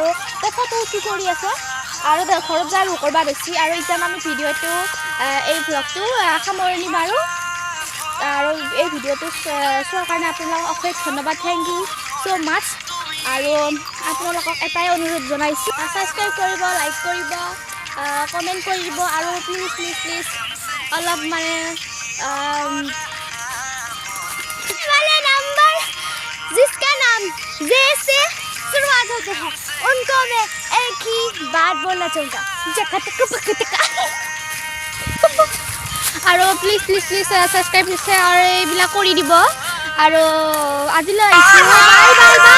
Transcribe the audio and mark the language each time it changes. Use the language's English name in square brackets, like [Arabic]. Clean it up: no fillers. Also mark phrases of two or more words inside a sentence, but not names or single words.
[Assamese] ফটো উঠি কৰি আছোঁ আৰু ঘৰত যায় আৰু কৰবা বেছি আৰু এতিয়া আমি ভিডিঅ'টো এই ব্লগটো সামৰণি মাৰোঁ আৰু এই ভিডিঅ'টো চোৱাৰ কাৰণে আপোনালোকক অশেষ ধন্যবাদ [English] thank you so much [Assamese] আৰু আপোনালোকক এটাই অনুৰোধ জনাইছোঁ ছাবস্ক্ৰাইব কৰিব লাইক কৰিব কমেণ্ট কৰি দিব আৰু প্লিজ অলপ মানে [Hindi] जिसका नाम जैसे शुरुआत होते हैं उनको मैं एक ही बात बोलना चाहूँगा [Assamese] আৰু প্লিজ ছাবস্ক্ৰাইব আৰু এইবিলাক কৰি দিব আৰু আজিলৈ